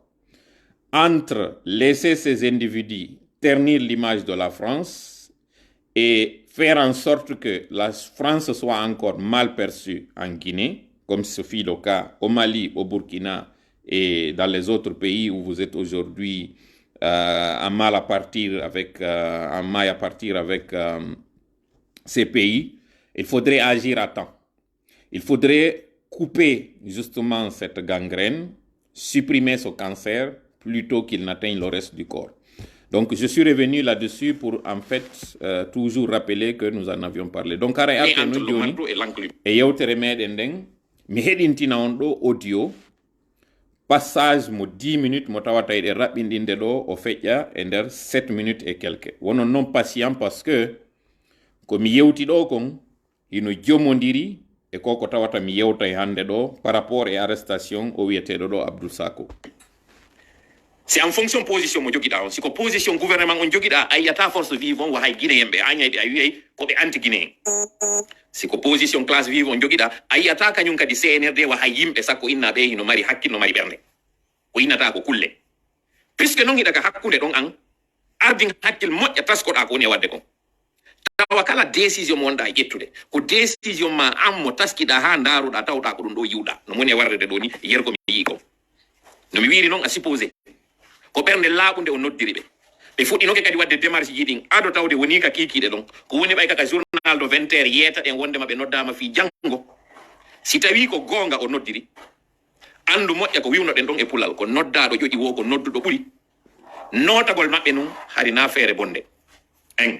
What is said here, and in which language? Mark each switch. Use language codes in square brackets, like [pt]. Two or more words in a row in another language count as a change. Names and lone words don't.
[fr] Entre laisser ces individus ternir l'image de la France et faire en sorte que la France soit encore mal perçue en Guinée, comme ce fut le cas au Mali, au Burkina et dans les autres pays où vous êtes aujourd'hui en maille à partir avec ces pays, il faudrait agir à temps. Il faudrait couper justement cette gangrène, supprimer ce cancer plutôt qu'il n'atteigne le reste du corps. Donc je suis revenu là-dessus pour en fait toujours rappeler que nous en avions parlé. [ff] Donc ara arte no joni e yewtere meɗen nden mi heɗintina on ɗo audio passage mo 10 minutes mo tawata e raɓɓinɗinde ɗo o feƴƴa e nder 7 [fr] minutes et quelques. [ff] Wonon non patient [fr] parce que [ff] ko mi yewti ɗo kon hino jomodiri e ko tawata mi yewta e hande ɗo [fr] par rapport [ff] e arrestation o wiyeteɗo ɗo Abdou Sako. [fr] C'est en fonction position [ff] mo jogiɗa on siko [fr] position gouvernement [ff] on jogiɗa a yiyata [fr] force vive [ff] on wahay guinéen ɓe a ñayɗi a wiyay koɓe [fr] anti guinéen [ff] siko [fr] position classe vive [ff] on jogiɗa a yiyata kañum kadi CNRD wahay yimɓe sakko innaɓe hino mari hakkil no mari ɓernde ko innata ko kulle puisque non hiɗa ka hakkude ɗon an ardin hakkil moƴƴa taskoɗa ko woni e wadde kon tawa kala décision mo wonɗa ƴettude ko décision ma an mo taskiɗa ha daruɗa tawɗa ko ɗum ɗo yiwɗa no moni e warrede ɗo ni yerko mi yii ko no mi wiri noon a supposé ko ɓernde laaɓunde o noddiri ɓe fuɗɗinoke kadi wadde démarche ji ɗin ado tawde woni ka kiikiɗe ɗon ko woni ɓay kaka journal do 20 heures yeeta ɗen wondema ɓe noddama fi janngo si tawi ko goonga o noddiri andu moƴƴa ko wiwno ɗen ɗon e pulal ko noddaɗo ƴoƴi wo ko nodduɗo ɓuri notagol maɓɓe nun hari na feere bonde en